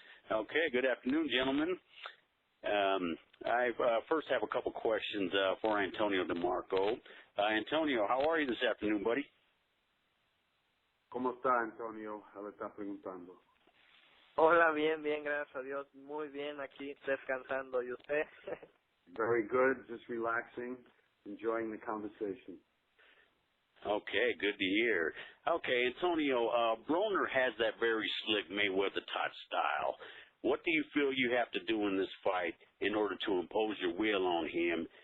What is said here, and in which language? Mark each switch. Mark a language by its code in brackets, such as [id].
[en] Okay, good afternoon, gentlemen. I first have a couple questions for Antonio DeMarco. Antonio, how are you this afternoon, buddy? [es] ¿Cómo está, Antonio? Le está preguntando. Hola, bien, gracias a Dios. Muy bien aquí, descansando. ¿Y usted? [en] Very good, just relaxing, enjoying the conversation. Okay, good to hear. Okay, Antonio, Broner has that very slick Mayweather-type style. What do you feel you have to do in this fight in order to impose your will on him?